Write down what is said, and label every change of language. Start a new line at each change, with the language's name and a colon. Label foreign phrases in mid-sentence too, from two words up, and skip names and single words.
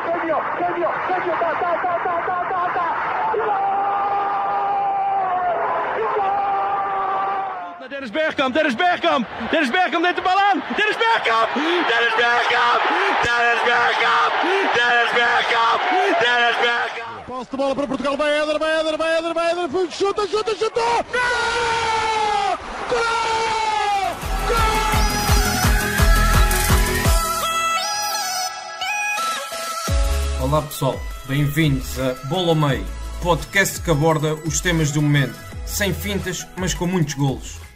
Dutch: Dennis Bergkamp neemt de bal aan. Dennis Bergkamp!
Portuguese: Passe de bola para Portugal, vai Éder, chuta! Gol! Olá pessoal, bem-vindos a Bola ao Meio, podcast que aborda os temas do momento, sem fintas, mas com muitos golos.